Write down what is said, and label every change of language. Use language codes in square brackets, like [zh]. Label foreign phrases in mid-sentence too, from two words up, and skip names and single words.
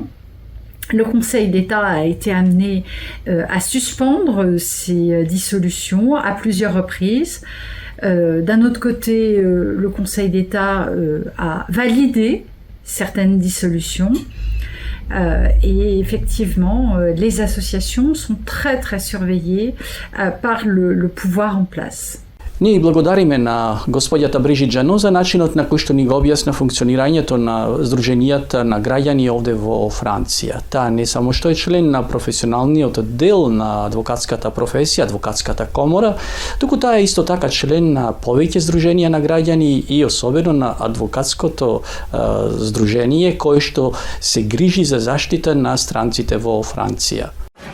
[fr] Le Conseil d'État a été amené à suspendre ces dissolutions à plusieurs reprises. D'un autre côté, le Conseil d'État a validé certaines dissolutions. Et effectivement, les associations sont très très surveillées par le pouvoir en place. [mk] Ние благодариме на господјата Брижиджано за начинот на кој што ни го објасна функционирањето на здруженијата на граѓани овде во Франција. Таа не само што е член на професионалниот дел на адвокатската професија, адвокатската комора, туку таа е исто така член на повеќе здруженија на граѓани и особено на адвокатското здружение кој што се грижи за заштита на странците во Франција.